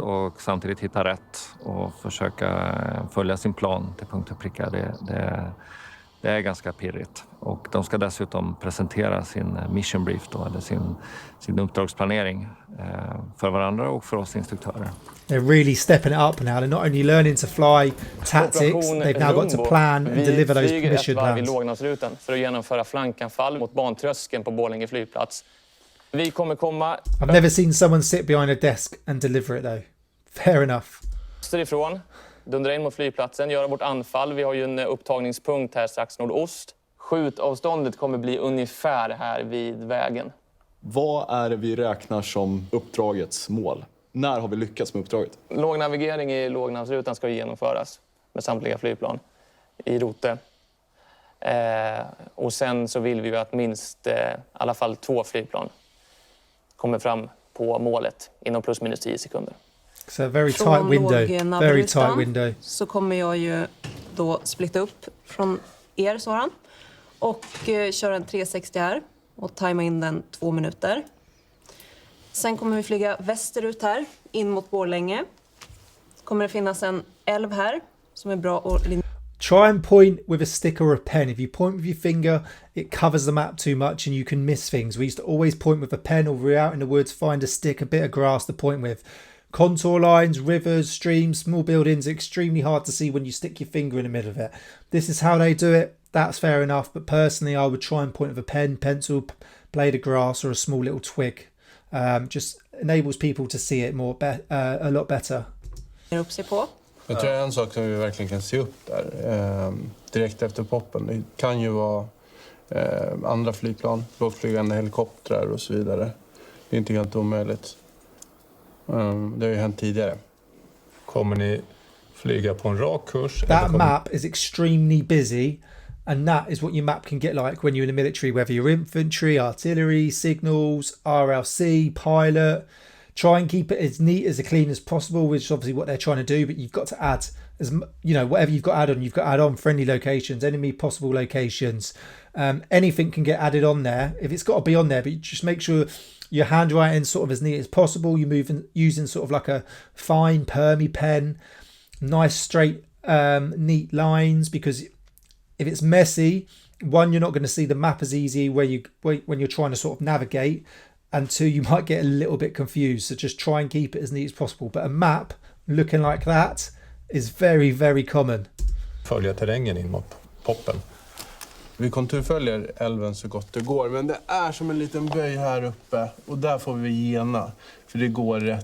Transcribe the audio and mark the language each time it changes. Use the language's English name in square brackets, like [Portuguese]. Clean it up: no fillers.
[Swedish] och samtidigt hitta rätt och försöka följa sin plan till punkt och pricka. Det är ganska pirrigt. Och de ska dessutom presentera sin mission brief då, eller sin uppdragsplanering för varandra och för oss instruktörer. [English] They're really stepping it up now. They're not only learning to fly tactics, they've now got to plan and deliver those mission [Swedish] Vi flyger ett varv i [English] plans. [Swedish] lågnadsrutan för att genomföra flankanfall mot bantröskeln på Borlänge flygplats. Vi kommer komma [English] I've never seen someone sit behind a desk and deliver it though. Fair enough. [Swedish] österifrån, dundra in mot flygplatsen, göra vårt anfall. Vi har ju en upptagningspunkt här strax nordost. Skjutavståndet kommer bli ungefär här vid vägen. Vad är det vi räknar som uppdragets mål? När har vi lyckats med uppdraget? Lågnavigering i lågnavsrutan ska genomföras med samtliga flygplan i rote. Och sen så vill vi ju att minst i alla fall 2 flygplan kommer fram på målet inom plus minus 10 sekunder. [English] So a very tight window. Very tight window. [Swedish] Så kommer jag ju då splitta upp från er, Soran, och köra en 360 här och tajma in den 2 minuter. Sen kommer vi flyga västerut här, in mot Borlänge. Kommer det finnas en älv här som är bra att... [English] Try and point with a stick or a pen. If you point with your finger, it covers the map too much and you can miss things. We used to always point with a pen, or we're out in the woods, find a stick, a bit of grass to point with. Contour lines, rivers, streams, small buildings, extremely hard to see when you stick your finger in the middle of it. This is how they do it. That's fair enough. But personally, I would try and point with a pen, pencil, blade of grass, or a small little twig. Just enables people to see it a lot better. [Swedish] upp sig på. Jag tror en sak som vi verkligen kan se upp där direkt efter poppen. Det kan ju vara andra flygplan, lågflygande helikoptrar och så vidare. Det är inte helt omöjligt. Det har ju hänt tidigare. Kommer ni flyga på en rak kurs? [English] That map is extremely busy, and that is what your map can get like when you're in the military, whether you're infantry, artillery, signals, RLC, pilot. Try and keep it as neat as clean as possible, which is obviously what they're trying to do, but you've got to add, whatever you've got to add on, you've got to add on friendly locations, enemy possible locations. Anything can get added on there, if it's got to be on there, but you just make sure your handwriting sort of as neat as possible. You're using sort of like a fine permy pen, nice straight neat lines, because if it's messy, one, you're not going to see the map as easy when you're trying to sort of navigate, and 2, you might get a little bit confused. So just try and keep it as neat as possible. But a map looking like that is very, very common. [Swedish] Följa terrängen in mot poppen. Vi konturföljer älven så gott det går, men det är som en liten böj här uppe och där får vi gena, för det går rätt.